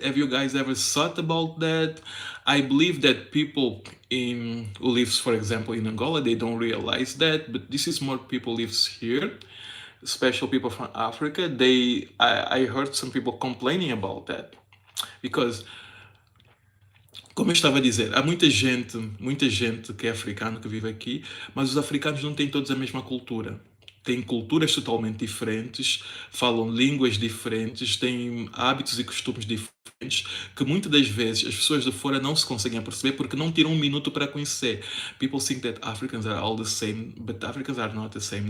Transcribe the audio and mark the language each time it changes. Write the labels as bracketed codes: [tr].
[en] Have you guys ever thought about that? I believe that people who lives, for example, in Angola, they don't realize that, but this is more people lives here, especially people from Africa. I heard some people complaining about that, because, [pt] como eu estava a dizer, há muita gente que é africano que vive aqui, mas os africanos não têm todos a mesma cultura. Têm culturas totalmente diferentes, falam línguas diferentes, têm hábitos e costumes diferentes, que muitas das vezes as pessoas de fora não se conseguem perceber porque não tiram um minuto para conhecer. [en] People think that Africans are all the same, but Africans are not the same.